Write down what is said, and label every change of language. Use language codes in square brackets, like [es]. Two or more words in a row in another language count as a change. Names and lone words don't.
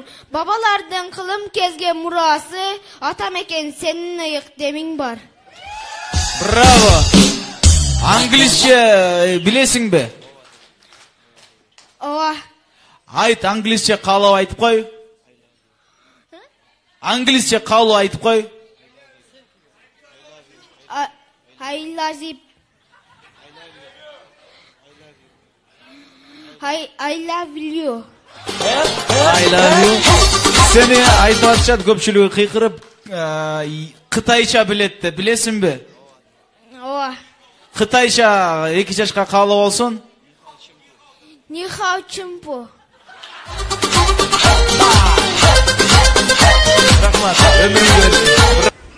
[ky] Бабалардын кылым кезге мурасы, атам экен сенин ыйык демиң бар. Браво! Англисче билесиңби? Ооба. Айт, англисче каалап айтып кой. Англисче каалап айтып кой. [en] I love you. I love you. [ky] Seni айтып атышат, көпчүлүгү кыйкырып, кытайча билет де, билесиңби? Ооба. Кытайча 2 жашка каалап болсун. [zh] 你好 чимпу. [ky] Рахмат, өмүрүңүз берсин.